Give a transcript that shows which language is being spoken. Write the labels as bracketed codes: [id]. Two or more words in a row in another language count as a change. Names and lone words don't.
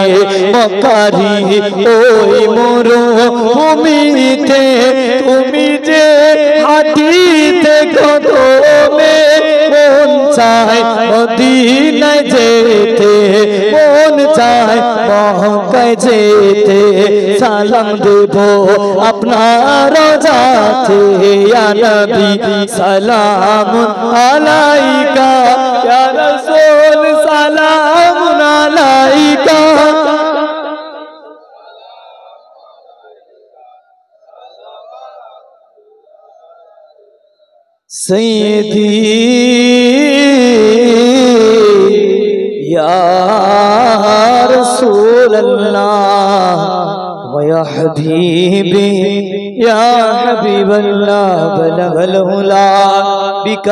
[bn] মক্কারি ওই মরুভূমিতে তুমি যে হাটিতে কদমে মন চায় মদিনায় যেতে মন চায় মক্কায় যেতে সালাম দেবো আপনার যাতে [ar] يا نبي سلام عليك يا رسول سلام عليك سيدي يا رسول الله و يا حبيبي يا حبيب الله بلغ العلا.